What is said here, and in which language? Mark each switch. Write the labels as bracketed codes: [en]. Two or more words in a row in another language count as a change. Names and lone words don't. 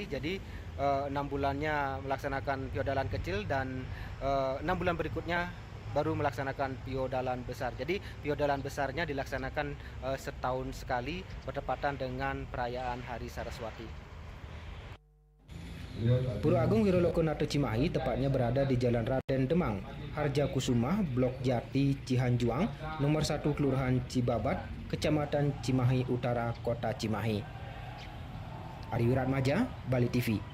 [id] Jadi 6 bulannya melaksanakan piodalan kecil dan 6 bulan berikutnya baru melaksanakan piodalan besar. Jadi piodalan besarnya dilaksanakan setahun sekali bertepatan dengan perayaan Hari Saraswati. Pura Agung Wirolokonate Cimahi tepatnya berada di Jalan Raden Demang, Harja Kusuma, Blok Jati, Cihanjuang, nomor 1 Kelurahan Cibabat, Kecamatan Cimahi Utara, Kota Cimahi. Ari Wiratmaja, Bali TV.